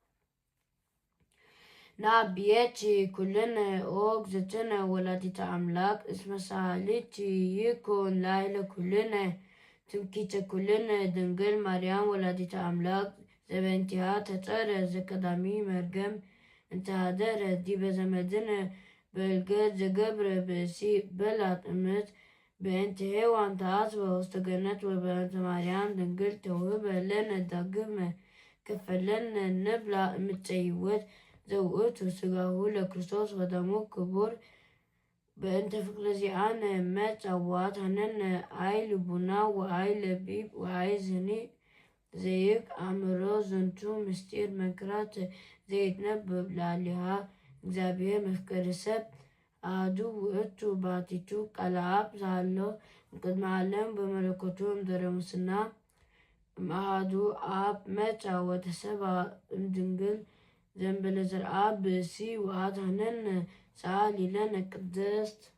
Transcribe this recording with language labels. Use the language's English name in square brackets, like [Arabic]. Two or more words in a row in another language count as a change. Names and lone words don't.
[Geez] ንአብየቲ ኩልነ ኦ እግዝእትነ ወላዲተ አምላክ እስመ ሰአሊቲ ይኩን ላዕለ ኩልነ ትምክህተ ኩልነ ድንግል ማርያም ወላዲተ አምላክ ዘበእንቲሃ ተጸረ ዘቀዳሚ መርገም እንተሃደረ ዲበ ዘመድነ በልገት ዘገብረ ብእሲ በላት እምነት በእንተ ሔዋን ተአጽበ ውስተ ገነት ወበእንተ ማርያም ድንግል ተውህበ ለነ ዳግመ ከፈለነ ንብላ እምፀ ሕይወት ዘውእቱ ሥጋሁ ለክርስቶስ ወደሙ ክቡር በእንተ ፍቅረ ዚአነ መጽዋዕት ሀነነ አይ ልቡና ወአይ ለቢብ ወአይ ዝኒ ዘይቅ አእምሮ ዝንቱ ምስጢር መንክራት ዘይትነበብ ላዕሌሃ እግዚአብሔር መፍቀሪ ሰብ አሐዱ ውእቱ ባሕቲቱ ቃለ አብ ዘሃሎ እምቅድመ ዓለም በመለኮቱ እምድኅረ ሙስና እምአሐዱ አብ መጽአ ወተሰብአ እምድንግል ዘእንበለ ዘርአ ብእሲ ወአድኀነነ ሰአሊ ለነ ቅድስት